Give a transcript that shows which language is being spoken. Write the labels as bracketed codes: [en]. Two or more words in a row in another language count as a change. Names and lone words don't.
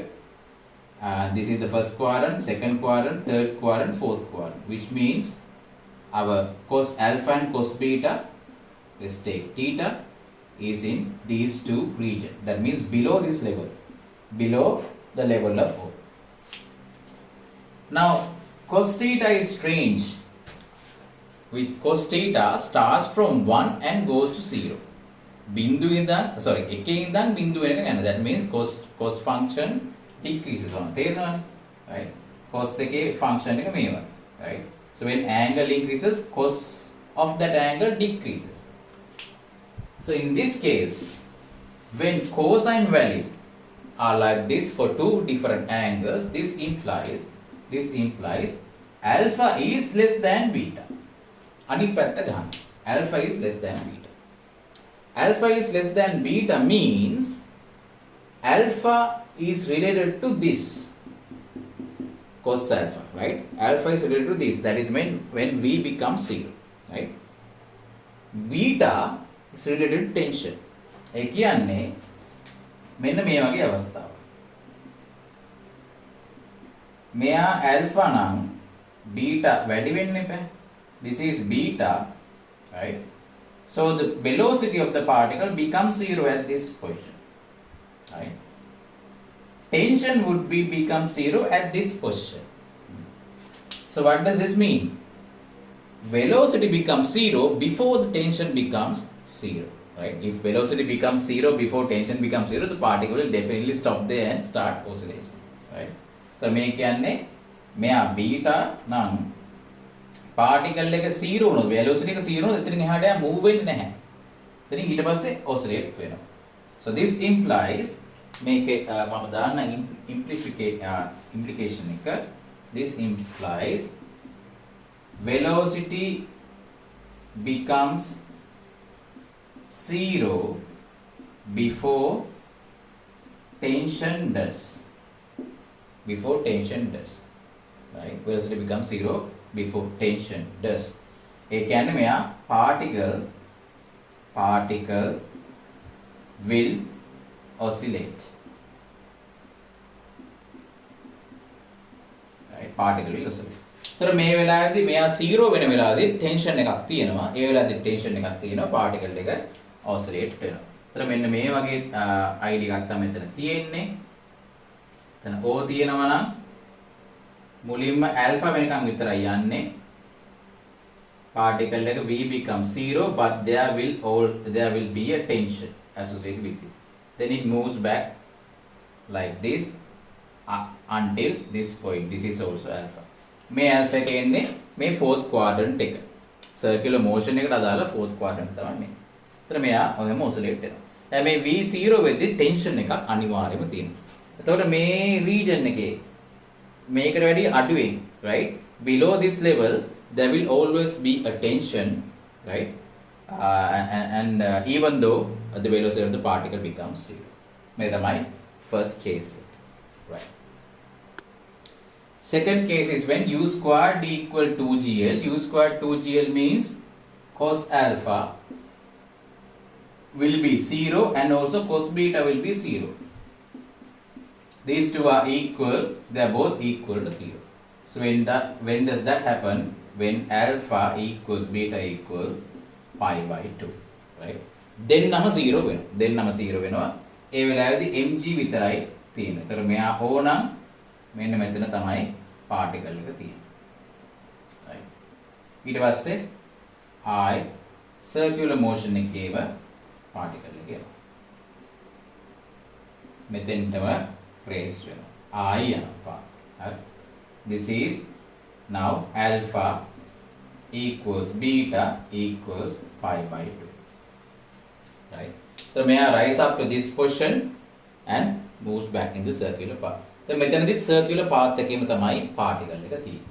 [en] This is the first quadrant, second quadrant, third quadrant, fourth quadrant, which means our cos alpha and cos beta, let's take theta, is in these two regions. That means below this level. Below the level of O. Now cos theta is strange, which cos theta starts from 1 and goes to 0. [si] බින්දුව ඉඳන් එකේ ඉඳන් බින්දුව වෙනකන් යනවා. [en] That means cos function decreases on. [si] තේරෙනවනේ? Right? cos එකේ function එක මේවා. [en] Right? So when angle increases, cos of that angle decreases. So in this case, when cosine value are like this for two different angles, this implies alpha is less than beta. [si] අනිත් පැත්ත ගන්න. [en] Alpha is less than beta. Alpha is less than beta means alpha is related to this cos alpha, right? Alpha is related to this. That is when V becomes 0, right? Beta is related to tension. [si] ඒ කියන්නේ මෙන්න මේ වගේ අවස්ථාවක්. මෙයා alpha නම් beta වැඩි වෙන්න එපා. [en] This is beta, right? So the velocity of the particle becomes 0 at this position, right? Tension would become 0 at this position. So what does this mean? Velocity becomes 0 before the tension becomes 0, right? If velocity becomes 0 before tension becomes 0, the particle will definitely stop there and start oscillation, right? [si] So මේ කියන්නේ මෙයා beta නම් particle එක 0 වුණොත් velocity එක 0 වුණොත් එතනින් එහාට යා move වෙන්නේ නැහැ. එතනින් ඊට පස්සේ oscillate වෙනවා. [en] So this implies [si] මේකේ මම දාන්න implication එක. [en] This implies velocity becomes 0 before tension does. Right? Velocity becomes 0 before tension does. [si] ඒ කියන්නේ මෙයා [en] particle will oscillate. Right? Particle will oscillate. [si] तर මේ වෙලාවේදී මෙයා 0 වෙන වෙලාවේදී tension එකක් තියෙනවා. ඒ වෙලාවේදී tension එකක් තියෙනවා. particle එක oscillate වෙනවා. तर මෙන්න මේ වගේ idea එකක් තමයි මෙතන තියෙන්නේ. එතන O තියෙනවා නම් මුලින්ම alpha වෙනකන් විතරයි යන්නේ. [en] particle එක V becomes 0, but there will be a tension associated with it. Then it moves back like this until this point. This is also alpha. [si] මේ alpha එක එන්නේ මේ [en] fourth quadrant [si] එක. [en] circular motion [si] එකට අදාළ [en] fourth quadrant [si] තමයි මේ. එතන මෙයා ඔයම oscillate වෙනවා. දැන් මේ V0 වෙද්දි tension එකක් අනිවාර්යයෙන්ම තියෙනවා. එතකොට මේ region එකේ මේකට වැඩි අඩුවෙන්, right? [en] Below this level there will always be a tension, right? And even though the velocity of the particle becomes 0. [si] මේ තමයි [en] first case, right? Second case is when u squared equal 2gl. U squared 2gl means cos alpha will be 0 and also cos beta will be 0. These two are equal, they are both equal to 0. So when does that happen? When alpha equals beta equal pi by 2, right? [si] Then nama 0 වෙනවා. ඒ වෙලාවේදී mg විතරයි තියෙන්නේ. ඒතර මෙයා O නම් මෙන්න මෙතන තමයි particle එක තියෙන්නේ. right? ඊට පස්සේ I [en] circular motion [si] එකේව particle එක යනවා. මෙතෙන්ටම trace වෙනවා. I යනවා. හරි. [en] This is now alpha equals beta equals pi by 2. Right? So may I rise up to this position and moves back in the circular path. [si] So මෙතනදි [en] circular path [si] එකේම තමයි particle එක තියෙන්නේ.